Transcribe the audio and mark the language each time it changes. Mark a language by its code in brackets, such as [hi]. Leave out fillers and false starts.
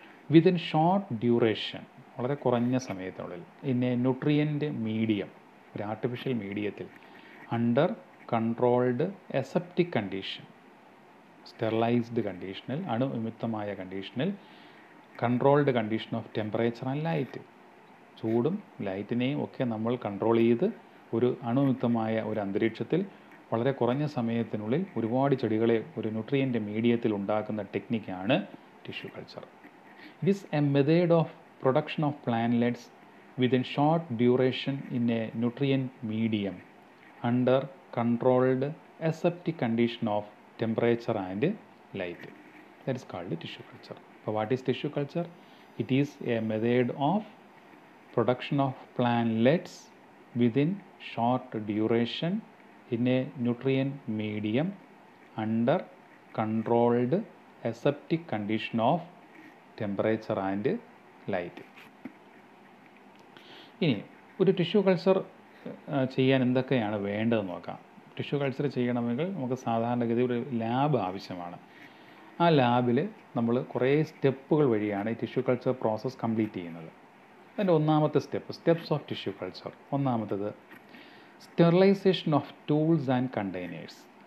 [en] within short duration, [ml] വളരെ കുറഞ്ഞ സമയത്തിനുള്ളിൽ, [en] in a nutrient medium, [ml] ഒരു ആർട്ടിഫിഷ്യൽ മീഡിയത്തിൽ, [en] under controlled aseptic condition, [ml] sterilised കണ്ടീഷനിൽ, അണുവിമുക്തമായ കണ്ടീഷനിൽ, [en] controlled condition of temperature and light, [ml] ചൂടും ലൈറ്റിനെയും ഒക്കെ നമ്മൾ കൺട്രോൾ ചെയ്ത് ഒരു അണുവിമുക്തമായ ഒരു അന്തരീക്ഷത്തിൽ വളരെ കുറഞ്ഞ സമയത്തിനുള്ളിൽ ഒരുപാട് ചെടികളെ ഒരു ന്യൂട്രിയൻ്റ് മീഡിയത്തിൽ ഉണ്ടാക്കുന്ന ടെക്നിക്കാണ് tissue culture. [en] It is a method of production of plantlets within short duration in a nutrient medium under controlled aseptic condition of temperature and light. That is called tissue culture. So what is tissue culture? It is a method of production of plantlets within short duration in a nutrient medium under controlled aseptic condition of temperature and light. [ml] ഇനി ഒരു tissue culture ചെയ്യാൻ എന്തൊക്കെയാണ് വേണ്ടതെന്ന് നോക്കാം. Tissue culture ചെയ്യണമെങ്കിൽ നമുക്ക് സാധാരണഗതി ഒരു lab ആവശ്യമാണ്. ആ ലാബിൽ നമ്മൾ കുറേ സ്റ്റെപ്പുകൾ വഴിയാണ് ഈ ടിഷ്യൂ കൾച്ചർ പ്രോസസ്സ് കംപ്ലീറ്റ് ചെയ്യുന്നത്. അതിൻ്റെ ഒന്നാമത്തെ [en] Steps of tissue culture. [ml] ഒന്നാമത്തത് [en] Sterilisation of tools and containers.